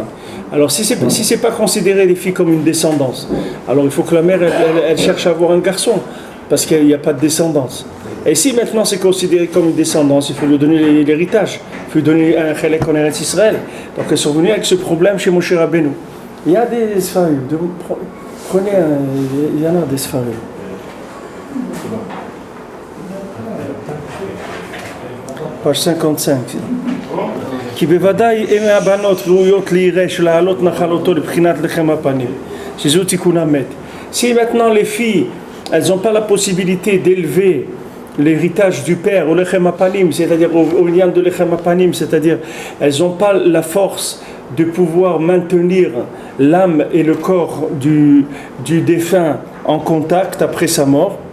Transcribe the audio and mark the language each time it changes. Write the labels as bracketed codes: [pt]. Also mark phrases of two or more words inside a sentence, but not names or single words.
[fr] Alors si c'est pas considéré les filles comme une descendance, alors il faut que la mère elle cherche à avoir un garçon parce qu'il n'y a pas de descendance. Et si maintenant c'est considéré comme une descendance, il faut lui donner l'héritage, il faut lui donner un chelek en Eretz Israël. Donc elles sont venues avec ce problème chez Moshe Rabbeinu. Il y a des sfarim, prenez il y en a des sfarim. Page 55. [he] כי בוודאי אין הבנות ראויות לירש להעלות נחלתו לבחינת לחם הפנים, שזהו תיקון המת. [fr] Si maintenant les filles, elles n'ont pas la possibilité d'élever l'héritage du père au [he] לחם הפנים, [fr] c'est-à-dire au lien de [he] לחם הפנים, [fr] c'est-à-dire elles n'ont pas la force de pouvoir maintenir l'âme et le corps du défunt en contact après sa mort.